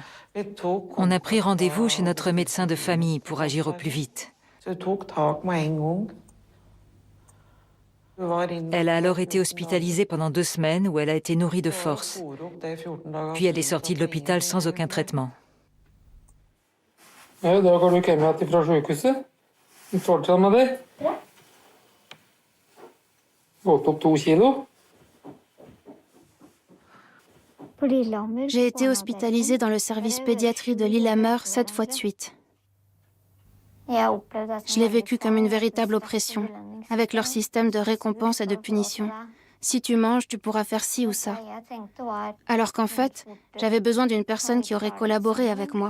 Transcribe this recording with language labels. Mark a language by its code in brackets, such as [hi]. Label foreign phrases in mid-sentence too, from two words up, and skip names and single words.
[fr] On a pris rendez-vous chez notre médecin de famille pour agir au plus vite. Elle a alors été hospitalisée pendant 2 semaines où elle a été nourrie de force. Puis elle est sortie de l'hôpital sans aucun traitement. [no] Ja, I dag har du kommet hit fra sykehuset. Fortsatt med det? Ja. Gått opp 2 kilo? [fr] J'ai été hospitalisée dans le service pédiatrie de Lillehammer 7 fois de suite. Je l'ai vécu comme une véritable oppression, avec leur système de récompense et de punition. Si tu manges, tu pourras faire ci ou ça. Alors qu'en fait, j'avais besoin d'une personne qui aurait collaboré avec moi.